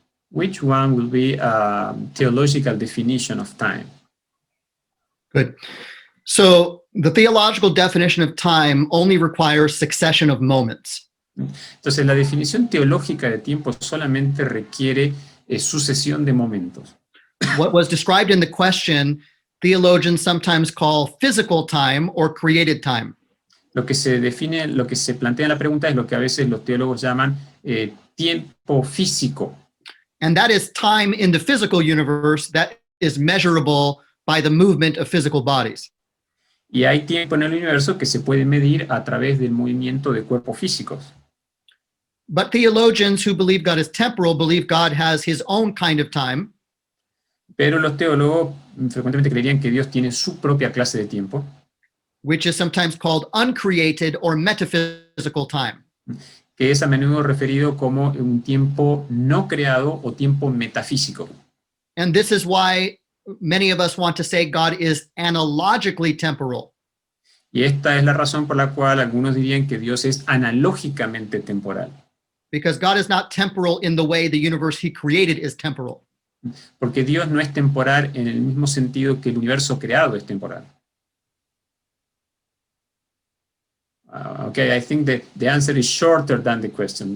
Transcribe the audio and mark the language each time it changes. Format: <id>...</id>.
<en>Which one will be a theological definition of time? Good. So the theological definition of time only requires succession of moments.</en> <es>Entonces, la definición teológica de tiempo solamente requiere sucesión de momentos.</es> <en>What was described in the question, theologians sometimes call physical time or created time.</en> <es>Lo que se define, lo que se plantea en la pregunta es lo que a veces los teólogos llaman tiempo físico.</es> <en>And that is time in the physical universe that is measurable by the movement of physical bodies.</en> <es>Y hay tiempo en el universo que se puede medir a través del movimiento de cuerpos físicos.</es> <en>But theologians who believe God is temporal believe God has his own kind of time.</en> <es>Pero los teólogos frecuentemente creerían que Dios tiene su propia clase de tiempo,</es> <en>which is sometimes called uncreated or metaphysical time.</en> <es>Que es a menudo referido como un tiempo no creado o tiempo metafísico.</es> <en>And this is why many of us want to say God is analogically temporal.</en> <es>Y esta es la razón por la cual algunos dirían que Dios es analógicamente temporal.</es> <en>Because God is not temporal in the way the universe he created is temporal.</en> <es>Porque Dios no es temporal en el mismo sentido que el universo creado es temporal.</es> <en>Okay, I think that the answer is shorter than the question.</en>